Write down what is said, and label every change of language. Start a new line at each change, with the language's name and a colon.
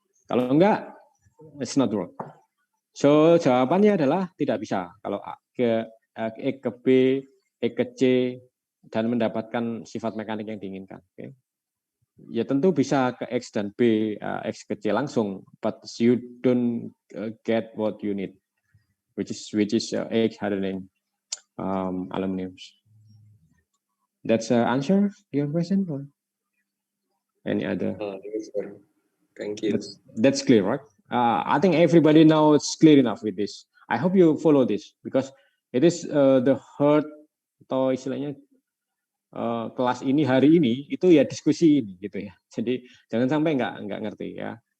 Indonesian: Kalau enggak,
English: it's not work.
Indonesian: So jawabannya adalah tidak bisa. Kalau E ke B, E ke C dan mendapatkan sifat mekanik yang diinginkan.
English: Okay.
Indonesian: Ya tentu bisa ke X dan B, X ke C langsung,
English: but you don't get what you need, which is X hardening aluminum. That's answer your question, or any other? Yes, sir. Thank you. That's clear, right? I think everybody now is clear enough with this. I hope you follow this because it is the heart
Indonesian: atau istilahnya kelas ini hari ini itu ya diskusi ini gitu ya. Jadi jangan sampai nggak ngerti ya.